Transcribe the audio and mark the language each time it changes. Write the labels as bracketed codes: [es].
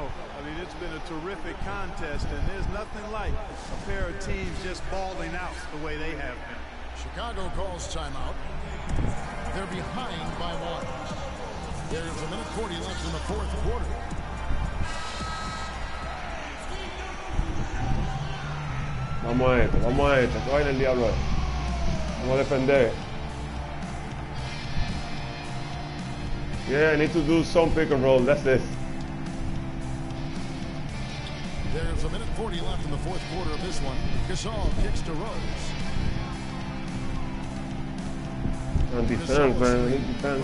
[en] I mean, it's been a terrific contest, and there's nothing like a pair of teams just balling out the way they have been. Chicago calls timeout. They're behind by 1. There's a minute 40 left in the 4th quarter. [es] Vamos a esto, que vaina el diablo es. Vamos a defender. [en] Yeah, I need to do some pick and roll, that's it. There's a minute 40 left in the 4th quarter of this one. Gasol kicks to Rose. On defense, man, defense.